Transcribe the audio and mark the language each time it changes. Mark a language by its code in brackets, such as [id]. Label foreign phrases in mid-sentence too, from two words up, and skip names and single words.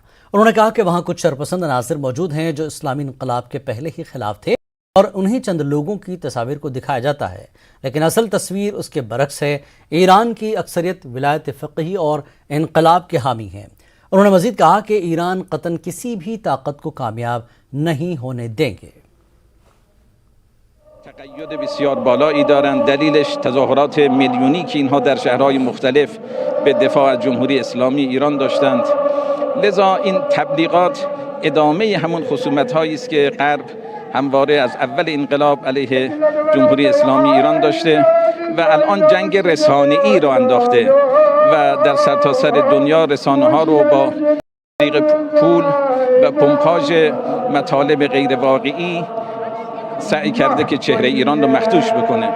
[ur] انہوں نے کہا کہ وہاں کچھ شرپسند عناصر موجود ہیں جو اسلامی انقلاب کے پہلے ہی خلاف تھے اور انہیں چند لوگوں کی تصویر کو دکھایا جاتا ہے، لیکن اصل تصویر اس کے برعکس ہے. ایران کی اکثریت ولایت فقیہی اور انقلاب کے حامی ہیں. انہوں نے مزید کہا کہ ایران قطعاً کسی بھی طاقت کو کامیاب نہیں ہونے دیں گے. [fa] تقید بسیار بالایی دارند. دلیلش تظاهرات میلیونی که اینها در شهرهای مختلف به دفاع از جمهوری اسلامی ایران داشتند. لذا این تبلیغات ادامه همون خصومت‌هایی است که غرب همواره از اول انقلاب علیه جمهوری اسلامی ایران داشته و الان جنگ رسانه‌ای را انداخته و در سرتاسر دنیا رسانه‌ها رو با طریق پول و پمپاژ مطالب غیر واقعی سعی کرده که چهره ایران رو مخدوش بکنه.